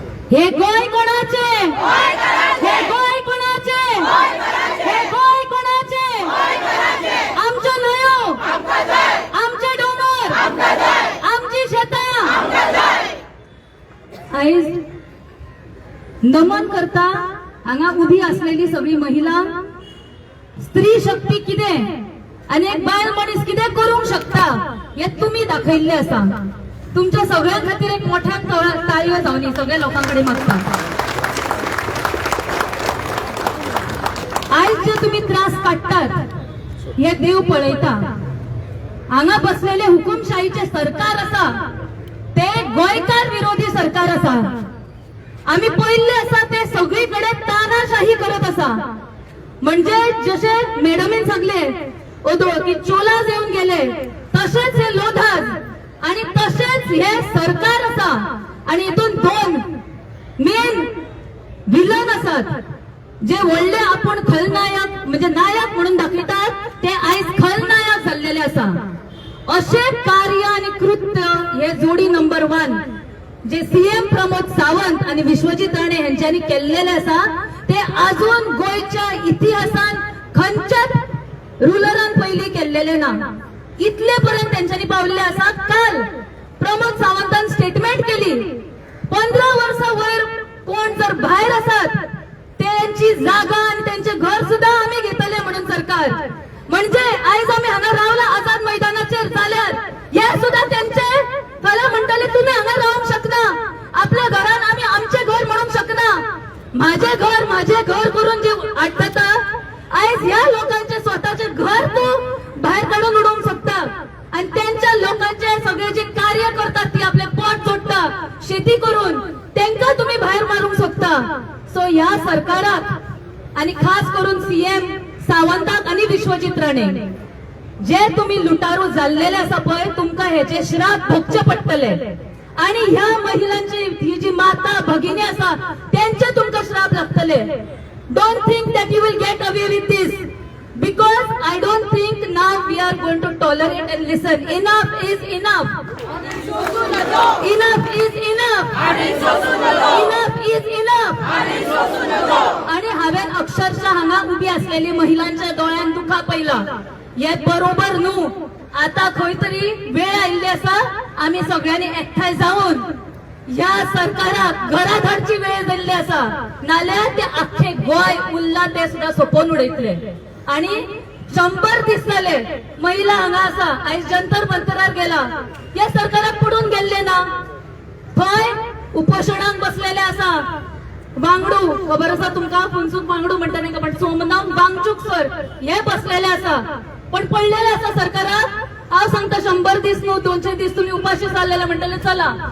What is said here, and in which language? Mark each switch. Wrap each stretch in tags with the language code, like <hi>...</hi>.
<kok>हे गोंय कोणाचे हे गोंय कोणाचे हे गोंय कोणाचे आमच्यो न्हंयो आमचे डोंगर आमची आयज नमन करता हांगा उभी असलेली सगळी महिला स्त्री शक्ती कितें आणि एक बायल मनीस कितें करूंक शकता हे तुम्ही दाखयल्ले आसा. तुमच्या सगळ्यां खातीर एक मोठ्यान ताळयो जावनी सगळ्या लोकांकडे मागता. आयज जे तुम्ही त्रास काडटात हे देव पळयता. हांगा बसलेले हुकुमशाहीचे सरकार आसा ते गोंयकार विरोधी सरकार आसा. आम्ही पळयल्ले आसा ते सगळीकडे तानाशाही करत आसा. म्हणजे जशे मॅडमीन सांगले की चोलाज येऊन गेले तसेच हे लोधाज आणि तसेच हे सरकार आसा. आणि हितून दोन मेन विलन असतात जे व्हडले आपण खलनायक म्हणजे नायक म्हणून दाखयतात ते आयज खलनायक झालेले आसा. असे कार्य आणि कृत्य हे जोडी नंबर 1 जे सीएम प्रमोद सावंत आणि विश्वजित राणे यांच्यानी केलेले आसा ते अजून गोयच्या इतिहासान खंयच्याच रुलरान पयली केलेले ना. इतले पर्यंत त्यांच्यानी पावलेले आसा. काल प्रमोद सावंतान स्टेटमेंट केली 15 वर्सां वयर कोण जर भायर आसात त्यांची जागा आणि त्यांचे घर सुद्धा आम्ही घेतले म्हणून सरकार. म्हणजे आयज आम्ही हांगा रावला आझाद मैदानाचेर जाल्यार हे सुद्धा त्यांचे फाल्यां म्हणटले तुम्ही हांगा रावंक शकना. आपल्या घरान आम्ही आमचे घर म्हणूंक शकना. माझे घर करून जे आठवता आयज ह्या लोकांचे स्वतःचे घर तू बाहेर काढून उडवूंक शकता. आणि त्यांच्या लोकांचे सगळे जे कार्य करतात ती आपले पोट जोडटा शेती करून त्यांना तुम्ही बाहेर मारूंक शकता. सो ह्या सरकाराक आणि खास करून सीएम सावंताक आणि विश्वजित राणे जे तुम्ही लुटारू जाल्लेले आसा पळय तुमका ह्याचे श्राप भोगचे पडटले. आणि ह्या महिलांची ही जी माता भगिनी आसा त्यांचे तुमका श्राप लागतले.</kok> <en>Don't think that you will get away with this because I don't think now we are going to tolerate and listen. Enough is enough. Enough is enough. Enough is enough.</en> <kok>आणि हांवेन अक्षरशः हांगा उभी असलेली महिलांच्या डोळ्यान दुखा पयला. हे बरोबर न्हू. आता खंय तरी वेळ आयिल्ली आसा आम्ही सगळ्यांनी एकठांय जाऊन ह्या सरकाराक घरा धाडची वेळ जाल्ली आसा. नाल्यार ते आख्खे गोय उरला ते सुद्धा सोपोवन उडयतले. आणि 100 दीस जाले महिला हांगा आसा. आयज जंतर मंतरार गेला. या सरकाराक पडून गेल्ले ना. थंय उपोषणाक बसलेले आसा. वांगडू खबर आसा तुमका फुनसूक वांगडू म्हणटा नाही का पण सोमनाथ वांगचूक सर हे बसलेले आसा. पण पडलेले आसा सरकाराक. हांव सांगता 100 दीस न्हू 200 दीस तुम्ही उपाशी जाल्लेले म्हणटले चला.</kok>